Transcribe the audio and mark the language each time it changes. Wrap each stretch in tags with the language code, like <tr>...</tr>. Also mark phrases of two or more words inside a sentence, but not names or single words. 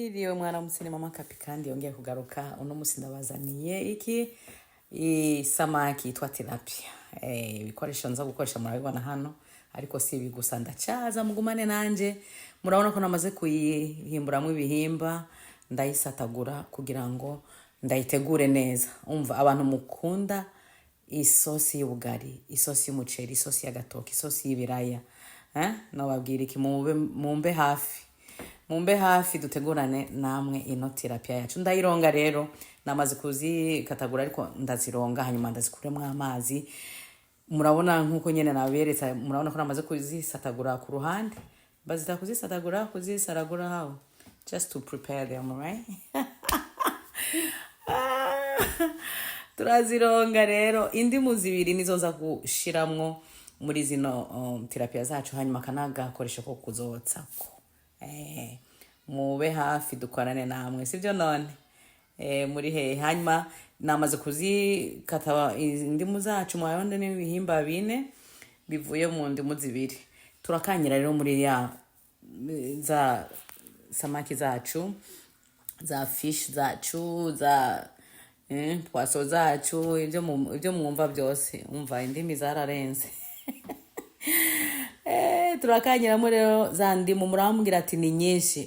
<rn>Mwiriwe mwana musini mama Kapi kandi yongeye kugaruka uno musi ndabazaniye samaki yitwa tilapia. Ibikoresho nza gukoresha murabibona hano ariko si ibi gusa ndacaza mugumane nanje. Murabona ko namaze kuyihimburamwe ibihimba ndayisatagura kugira ngo ndayitegure neza. Umva abantu mukunda isosi y'ubugari, isosi y'umuceri, isosi y'agatoki, isosi y'ibiraya. Nababwira iki mumbe hafi dutegurane namwe ino tilapia yacu. Ndayironga rero namaze kuzikatagura ariko ndazironga hanyuma ndazikuremo amazi. Murabona nkuko nyene naberetse, murabona ko namaze kuzisatagura ku ruhande. Bazita kuzisaragura how?</rn> <en>Just to prepare them, right?</en> <rn>Turazironga rero indimu zibiri nizo nza gushiramwo muri zino tilapia zacu hanyuma kanagakoresha ko kuzotsako. Mube hafi dukorane namwe sivyo none. Muri he hanyuma namaze kuzikata indimu zacu mwayonde n'ibihimba bine bivuye mu ndimu zibiri. Turakanyira rero muri za samaki zacu, za fish zacu, za poisson zacu, ibyo mwumva byose. Umva indimi zararenze. Turakanyiramo rero za ndimu murambwira ati ni nyinshi.</rn>